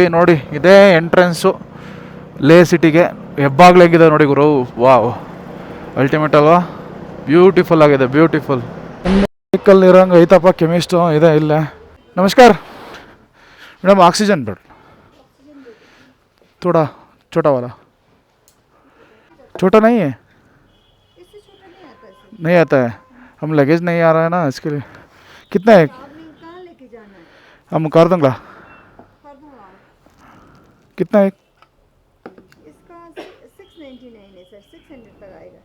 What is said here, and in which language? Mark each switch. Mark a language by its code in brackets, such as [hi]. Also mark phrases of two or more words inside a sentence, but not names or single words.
[kn] ನೋಡಿ, ಇದೇ ಎಂಟ್ರೆನ್ಸು ಲೇ ಸಿಟಿಗೆ. ಹೆಬ್ಬಾಗ್ಲು ಹೇಗಿದೆ ನೋಡಿ ಗುರು. [en] wow, ultimate [kn] ಅಲ್ವಾ? ಬ್ಯೂಟಿಫುಲ್ ಆಗಿದೆ, ಬ್ಯೂಟಿಫುಲ್. ಮೆಡಿಕಲ್ ಇರೋಂಗೆ ಐತಪ್ಪ, ಕೆಮಿಸ್ಟು ಇದೆ ಇಲ್ಲೇ. ನಮಸ್ಕಾರ ಮೇಡಮ್, ಆಕ್ಸಿಜನ್ ಬೇಡ [hi] ಥೋड़ा छोटा वाला, छोटा नहीं है? नहीं आता है, हम लगेज नहीं आ रहा है ना, इसके लिए। कितना है? हम कार्दुंग्ला कितना है? इसका 699 है सर, 600 तक आएगा।